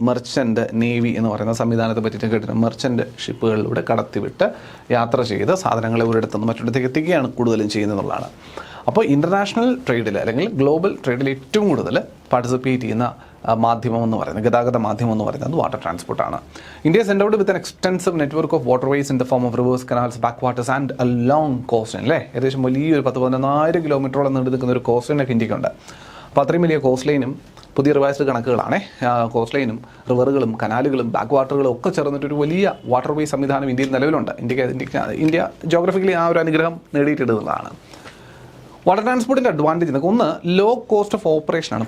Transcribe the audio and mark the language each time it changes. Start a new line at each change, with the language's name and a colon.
Malayalam: Merchant navy എന്ന് പറയുന്ന സംവിധാനത്തെ പറ്റിയിട്ട് കേട്ടിട്ടുണ്ട്. മെർച്ചൻ്റ് ഷിപ്പുകളിലൂടെ കടത്തിവിട്ട് യാത്ര ചെയ്ത് സാധനങ്ങളെ ഒരിടത്തുനിന്ന് മറ്റൊരിടത്തേക്ക് എത്തിക്കുകയാണ് കൂടുതലും ചെയ്യുന്നതെന്നുള്ളതാണ്. അപ്പോൾ ഇൻ്റർനാഷണൽ ട്രേഡിൽ അല്ലെങ്കിൽ ഗ്ലോബൽ ട്രേഡിൽ ഏറ്റവും കൂടുതൽ പാർട്ടിസിപ്പേറ്റ് ചെയ്യുന്ന മാധ്യമം എന്ന് പറയുന്നത്, ഗതാഗത മാധ്യമം എന്ന് പറയുന്നത് water ട്രാൻസ്പോർട്ടാണ്.
English: India is endowed with an extensive network of waterways in the form of rivers, canals, backwaters and a long coastline.
Malayalam: അല്ലേ, ഏകദേശം വലിയൊരു 10,000-11,000 കിലോമീറ്ററോളം നീണ്ടു നിൽക്കുന്ന ഒരു കോസ്റ്റ് ലൈനൊക്കെ ഇന്ത്യക്കുണ്ട്. അപ്പോൾ അത്രയും വലിയ കോസ്റ്റ് ലൈനും പുതിയ റിവൈസ്ഡ് കണക്കുകളാണ്. കോസ്റ്റ് ലൈനും റിവറുകളും കനാലുകളും ബാക്ക് വാട്ടറുകളും ഒക്കെ ചേർന്നിട്ടൊരു വലിയ വാട്ടർ വേ സംവിധാനം ഇന്ത്യയിൽ നിലവിലുണ്ട്. ഇന്ത്യ ജോഗ്രഫിക്കലി ആ ഒരു അനുഗ്രഹം നേടിയിട്ടിടുന്നതാണ്. വാട്ടർ ട്രാൻസ്പോർട്ടിൻ്റെ അഡ്വാൻറ്റേജ് എന്നൊക്കെ ഒന്ന് ലോ കോസ്റ്റ് ഓഫ് ഓപ്പറേഷനാണ്.